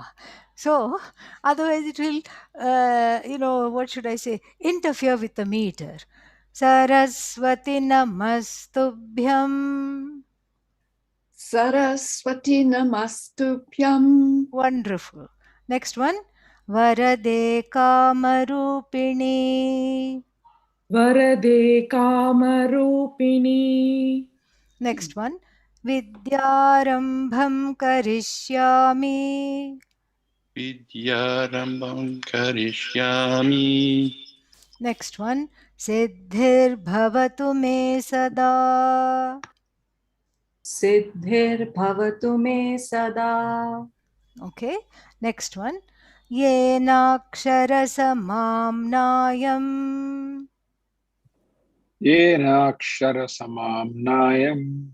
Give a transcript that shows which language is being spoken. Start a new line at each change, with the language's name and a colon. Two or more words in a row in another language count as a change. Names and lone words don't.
English: So, otherwise it will, what should I say, interfere with the meter.
Sanskrit: सरस्वति नमस्तुभ्यं. सरस्वति नमस्तुभ्यं.
English: Wonderful. Next one.
Sanskrit: वरदे कामरूपिणि. वरदे कामरूपिणि.
English: Next one.
Sanskrit: विद्यारम्भं करिष्यामि. विद्यारम्भं करिष्यामि.
English: Next one.
Sanskrit: सिद्धिर्भवतु मे सदा. सिद्धिर्भवतु मे सदा.
English: Okay. Next one.
Sanskrit: येनाक्षर समाम्नायम्. येनाक्षर समाम्नायम्.